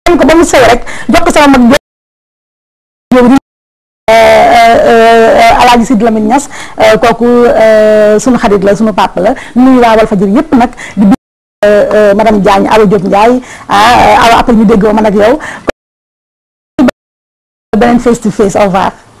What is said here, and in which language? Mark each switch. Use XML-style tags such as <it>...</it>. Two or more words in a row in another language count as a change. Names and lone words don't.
<wo>ba mu sew rek jox ko sama mag Alaaji Sidi Lamine Niass kooku sunu xarit la sunu papa la nuyu waa Walfadjri yëpp nag di madame Diagne Awa Diop Ndiaye awa après ñu déggoo man ak yow beneen</wo> <en>face to face</en> <fr>au revoir.</fr>